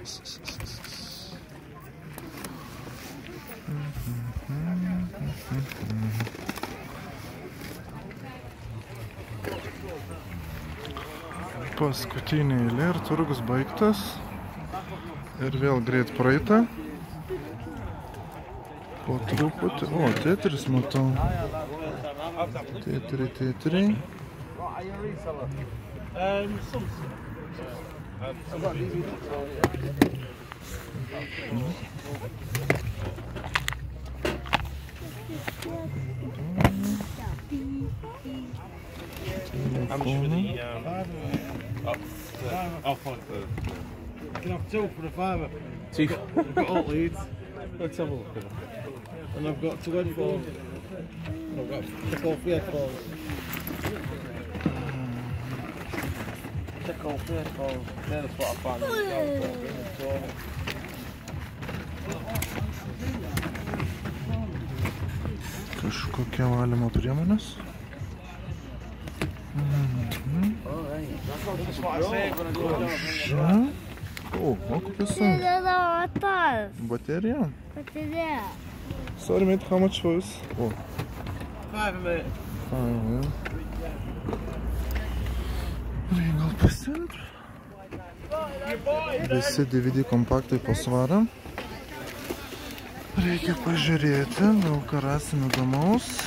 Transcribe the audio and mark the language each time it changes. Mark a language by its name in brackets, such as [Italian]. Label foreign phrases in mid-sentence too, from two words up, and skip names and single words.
[Lithuanian] Paskutinė eilė ir turgus baigtas. Ir vėl greit praeita. Po truputį. O, Tetris matau. Tetri. [English] How much for the I'll find the. You can have 2 for the fiver. Two. I've got all leads. Let's have a look at that. And I've got 2 headphones. I've got check all 3 headphones. Check all 3 headphones. That's what I found. [Lithuanian] Kažkokia valymo priemonės. Koša. O, kokios baterija. [English] Sorry mate, how much for this? Oh. 5 mate. 5, yeah. [Lithuanian] Reikia gal pasiimt. Visi DVD kompaktai po svarą. Reikia pažiūrėti, gal ką rasim įdomaus.